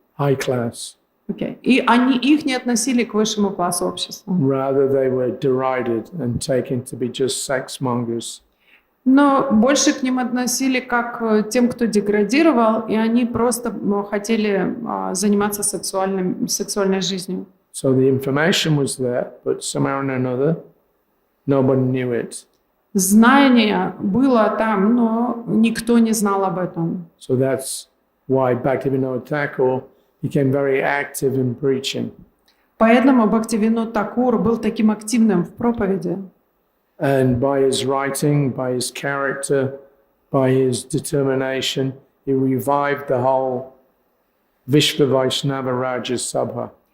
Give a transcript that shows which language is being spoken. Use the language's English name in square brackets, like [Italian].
[English] high class. Okay. [Russian] И их не относили к высшему классу общества. [English] Rather, they were derided and taken to be just sex mongers. [Russian] Но больше к ним относили как к тем, кто деградировал, и они просто хотели заниматься сексуальной жизнью. [English] So the information was there, but somehow or another, nobody knew it. [Russian] Знание было там, но никто не знал об этом. [English] So that's why Bhaktivinoda Thakur became very active in preaching. [Russian] Поэтому Бхактивинод Такур был таким активным в проповеди. [English] And by his writing, by his character, by his determination, he revived the whole Vishva Vaishnava Raja Sabha.